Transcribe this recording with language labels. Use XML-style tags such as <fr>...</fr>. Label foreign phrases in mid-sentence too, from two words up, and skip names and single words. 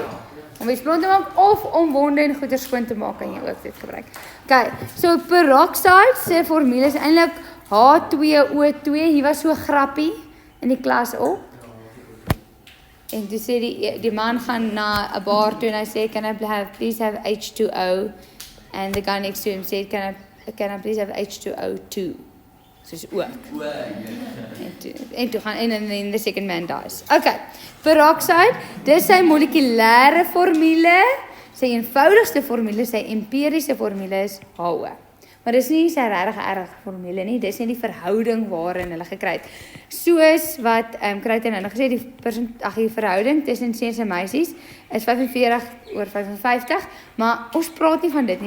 <af>Om mens blond te maak of om wonde en goeder skoon te maak kan jy ook dit gebruik. Okay, so peroxide se formule is eintlik H2O2. Hier was so 'n grappie in die klas op. En toe sê die man gaan na 'n bar toe en hy sê</af> <en>can I please have H2O, and the guy next to him said can I please have H2O2.</en> <af>Soos ook. En toe gaan en</af> <en>the second man dies.</en> <af>Okay. Peroxide, dis sy molekulêre formule, sy eenvoudigste formule, sy empiriese formule is HO. Maar dis nie sy regtig erg formule nie, dis net die verhouding waarin hulle gekry het. Soos wat Kruiten nou gesê die verhouding tussen seuns en meisies is 45/55, maar ons praat nie van dit nie.</af>